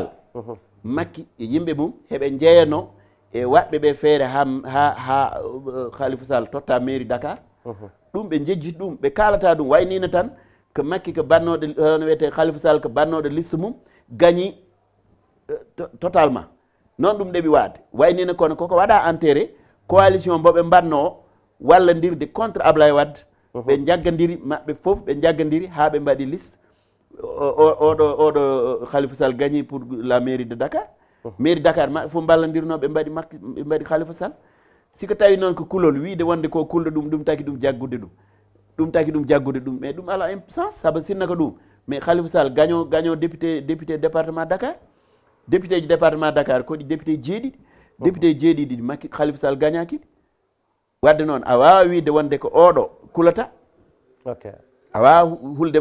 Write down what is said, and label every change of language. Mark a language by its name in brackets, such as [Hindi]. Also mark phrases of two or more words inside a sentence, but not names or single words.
[Fula] Macky e yimɓe mum heɓe jeeyano e waɓɓe ɓe feere ha Khalifa Sall totta mairie Dakar ɗum ɓe jejjita ɗum ɓe kalata ɗum waynino tan ko Macky ko bannoɗo no wiyete Khalifa Sall ko bannoɗo liste mum gagni totalement noon ɗum ɗeɓi waade waynino kono koko waɗa [French] enterré coalition [Fula] mboɓe mbanno o wallodirde contre Ablaye Wade ɓe jaggadiri maɓɓe foof ɓe jaggadiri ha ɓe mbaɗi liste oɗo Khalifa Sall gagni [French] pour la mairie de Dakar [Fula] mairie Dakar maɓɓe foof ballodirno ɓe mbaɗi Khalifa Sall siko tawi noon ko kulol wiide wonde ko kulɗo ɗum taki ɗum jaggude ɗum mais ɗum ala sens saabu sinna ko ɗum mais Khalifa Sall gagno [French] député département [Fula] Dakar député ji département Dakar koɗi député jeeɗiɗi Macky Khalifa Sall gagnaki wadde noon a wawa wiide wonde ko oɗo kulata a wawa hulde